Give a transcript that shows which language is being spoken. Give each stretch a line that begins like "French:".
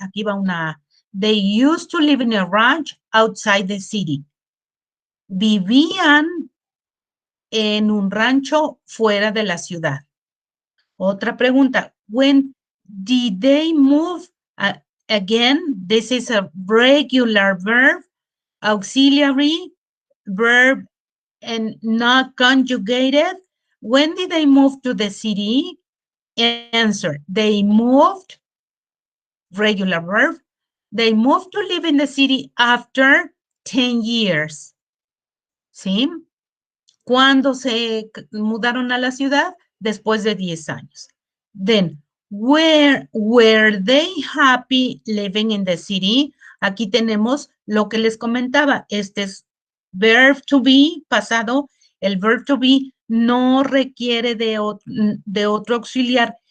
Spanish: Aquí va una,
English: they used to live in a ranch outside the city.
Spanish: Vivían en un rancho fuera de la ciudad. Otra pregunta,
English: when did they move? Again, this is a regular verb, auxiliary verb and not conjugated. When did they move to the city? Answer, they moved, regular verb, they moved to live in the city after 10 years.
Spanish: ¿Sí? ¿Cuándo se mudaron a la ciudad? Después de 10 años.
English: Then, were they happy living in the city?
Spanish: Aquí tenemos lo que les comentaba. Este es
English: verb to be,
Spanish: pasado. El
English: verb to be
Spanish: no requiere de otro auxiliar.